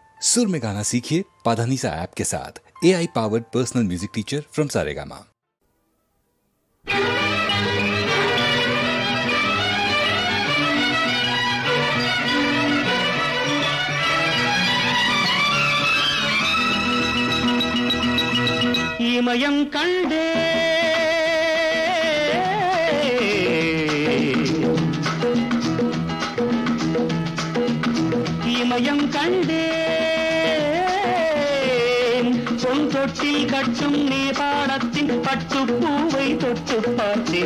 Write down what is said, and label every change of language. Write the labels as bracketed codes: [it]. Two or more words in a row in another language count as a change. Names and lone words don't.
[hi] सुर में गाना सीखिए पाधानीसा ऐप के साथ। [en] AI powered personal music teacher from [hi] सारेगामा। [ta] இமயம் கண்டே இமயம் கண்டேன் பொன் தொட்டில் கட்டும் நேபாளத்தின் பட்டுப்பூவை தொட்டு பார்த்தேன்.